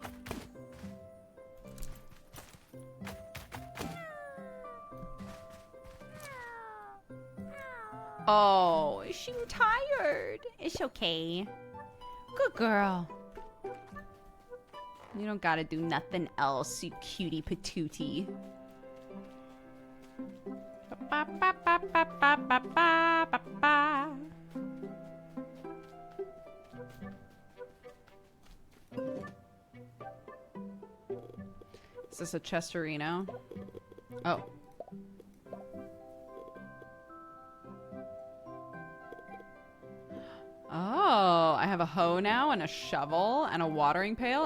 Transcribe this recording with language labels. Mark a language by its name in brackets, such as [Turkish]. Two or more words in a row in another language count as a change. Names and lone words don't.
[English] Oh, is she tired? It's okay. Good girl. You don't gotta do nothing else, you cutie patootie. Ba, ba, ba, ba, ba, ba, ba, ba, ba. Is this a Chesterino? Oh. Oh, I have a hoe now and a shovel and a watering pail.